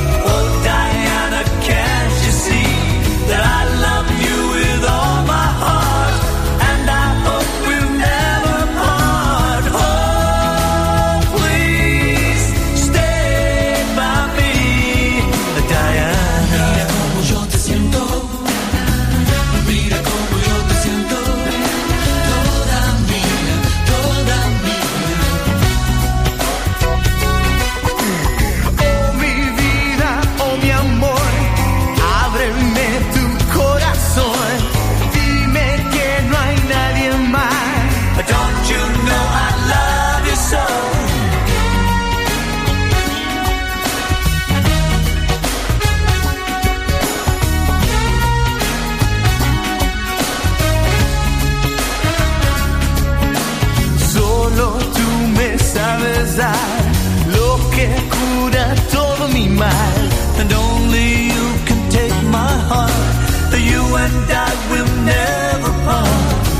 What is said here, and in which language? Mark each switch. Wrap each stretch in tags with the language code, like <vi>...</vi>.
<en>Oh, Diana, can't you see that I love you with all my heart? And I hope we'll never part. Oh, please stay by me, Diana.</en> <es>Mira como yo te siento, mira como yo te siento, toda mía, toda mía. Oh, mi vida, oh, mi amor, ábreme tu corazón, dime que no hay nadie más.</es> <en>Don't you know I love you so?</en> <es>Solo tú me sabes dar lo que cura todo mi mal.</es> <en>And only you can take my heart. You and I will never part.</en>